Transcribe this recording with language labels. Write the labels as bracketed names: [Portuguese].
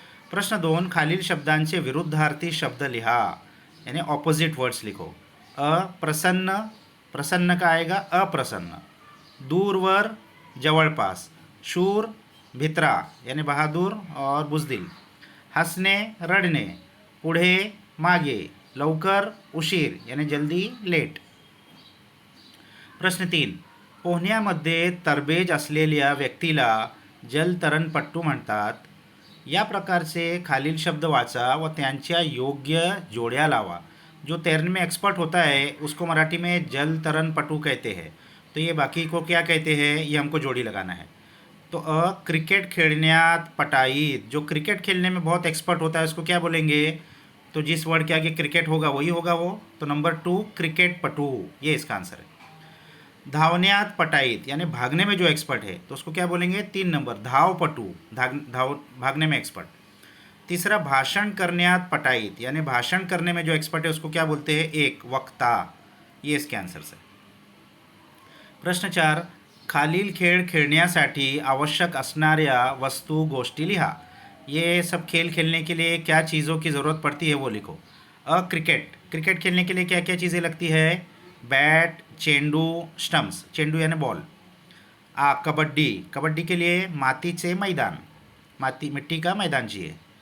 [Marathi] प्रश्न 2, खालील शब्दांचे विरुद्धार्थी शब्द लिहा, [Hindi] यानी ऑपोजिट वर्ड्स लिखो। अप्रसन्न, प्रसन्न का आएगा अप्रसन्न। [Marathi] दूरवर, जवळपास। शूर, भित्रा [Hindi] यानी बहादूर और बुजदिल। [Marathi] हसणे, रडणे। पुढे, मागे। लवकर, उशीर [Hindi] यानी जल्दी, लेट। [Marathi] प्रश्न 3, पोहण्यामध्ये तरबेज असलेल्या व्यक्तीला जलतरणपट्टू म्हणतात। या प्रकारचे खालील शब्द वाचा व त्यांच्या योग्य जोड्या लावा। [Hindi] जो तैरने में एक्सपर्ट होता है उसको मराठी में जलतरणपटू कहते हैं, तो ये बाकी को क्या कहते हैं ये हमको जोड़ी लगाना है। तो [Marathi] क्रिकेट खेलण्यात पटाईत, [Hindi] जो क्रिकेट खेलने में बहुत एक्सपर्ट होता है उसको क्या बोलेंगे? तो जिस वर्ड के आगे क्रिकेट होगा वही होगा वो, तो नंबर 2 क्रिकेट पटू, ये इसका आंसर है। [Marathi] धावण्यात पटाईत [Hindi] यानी भागने में जो एक्सपर्ट है तो उसको क्या बोलेंगे? 3 नंबर धावपटू, भागने में एक्सपर्ट। तीसरा, [Marathi] भाषण करण्यात पटाईत [Hindi] यानी भाषण करने में जो एक्सपर्ट है उसको क्या बोलते हैं? 1 वक्ता, ये इसके आंसर है। [Marathi] प्रश्न 4, खालील खेळ खेळण्यासाठी आवश्यक असणाऱ्या वस्तू गोष्टी लिहा। [Hindi] ये सब खेल खेलने के लिए क्या चीज़ों की ज़रूरत पड़ती है वो लिखो। क्रिकेट, क्रिकेट खेलने के लिए क्या क्या चीज़ें लगती है? बैट, चेंडू, स्टम्प्स, चेंडू यानी बॉल। कबड्डी, कबड्डी के लिए [Marathi] मातीचे मैदान, [Hindi] मिट्टी का मैदान चाहिए।